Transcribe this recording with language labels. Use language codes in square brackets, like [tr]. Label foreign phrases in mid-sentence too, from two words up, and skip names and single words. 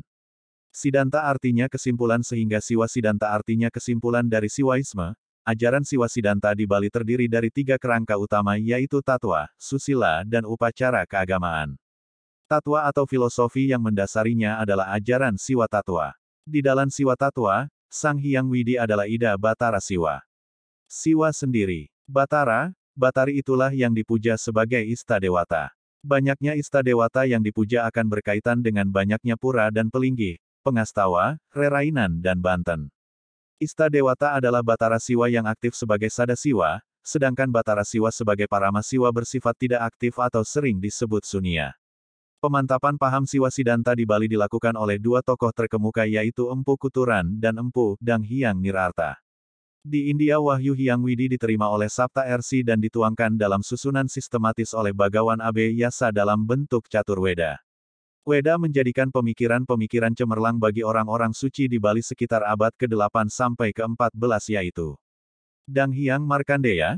[id] Siddhanta artinya kesimpulan sehingga Siwa Siddhanta artinya kesimpulan dari Siwaisme. Ajaran Siwa Siddhanta di Bali terdiri dari tiga kerangka utama yaitu tatwa, susila, dan upacara keagamaan. Tatwa atau filosofi yang mendasarinya adalah ajaran Siwa Tatwa. Di dalam Siwa Tatwa, Sang Hyang Widi adalah Ida Batara Siwa. Siwa sendiri, Batara, Batari itulah yang dipuja sebagai Ista Dewata. Banyaknya Ista Dewata yang dipuja akan berkaitan dengan banyaknya pura dan pelinggih, pengastawa, rerainan dan banten. Ista Dewata adalah Batara Siwa yang aktif sebagai Sada Siwa, sedangkan Batara Siwa sebagai Parama Siwa bersifat tidak aktif atau sering disebut Sunia. Pemantapan paham Siwa Siddhanta di Bali dilakukan oleh dua tokoh terkemuka yaitu Empu Kuturan dan Empu Dang Hyang Nirarta. Di India Wahyu Hyang Widi diterima oleh Sapta Ersi dan dituangkan dalam susunan sistematis oleh Bagawan Abe Yasa dalam bentuk catur Weda. Weda menjadikan pemikiran-pemikiran cemerlang bagi orang-orang suci di Bali sekitar abad ke-8 sampai ke-14 yaitu Dang Hyang Markandeya.